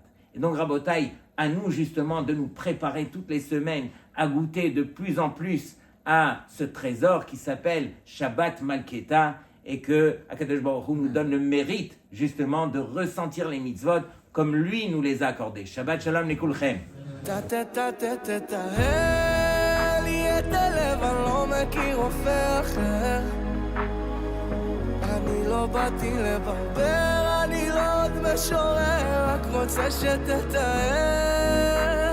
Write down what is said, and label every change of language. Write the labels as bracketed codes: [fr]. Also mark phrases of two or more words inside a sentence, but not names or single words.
[fr] Et donc, Rabotai, à nous justement de nous préparer toutes les semaines à goûter de plus en plus à ce trésor qui s'appelle [he] שבת מלכתא, [fr] et que [he] הקדוש ברוך הוא [fr] nous donne le mérite justement de ressentir les mitzvot comme lui nous les a accordés. [he] שבת שלום לכולכם. תטהר לי את הלב, אני לא מכיר רופא אחר. אני לא באתי לברבר, אני לא עוד משורר, רק רוצה שתטהר